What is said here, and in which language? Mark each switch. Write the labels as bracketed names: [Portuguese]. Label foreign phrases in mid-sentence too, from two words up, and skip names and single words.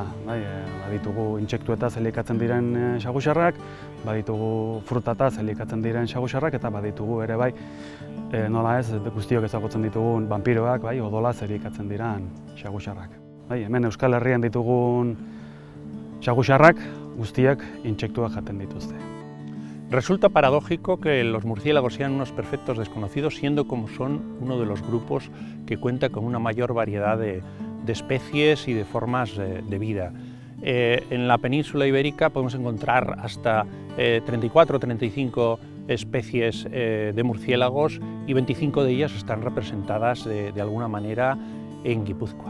[Basque] Baditugu intsektuetaz elikatzen diren xagusarrak, baditugu frutataz elikatzen diren xagusarrak eta baditugu ere nola ez guztiok ezagutzen ditugun vampiroak, odolaz elikatzen diren xagusarrak. Hemen Euskal Herrian ditugun xagusarrak guztiak intsektuak jaten dituzte. [Spanish] Resulta paradójico que los murciélagos sean unos perfectos desconocidos, siendo como son uno de los grupos que cuenta con una mayor variedad de especies y de formas de vida. En la península ibérica podemos encontrar hasta 34 o 35 especies de murciélagos y 25 de ellas están representadas de alguna manera en Guipúzcoa.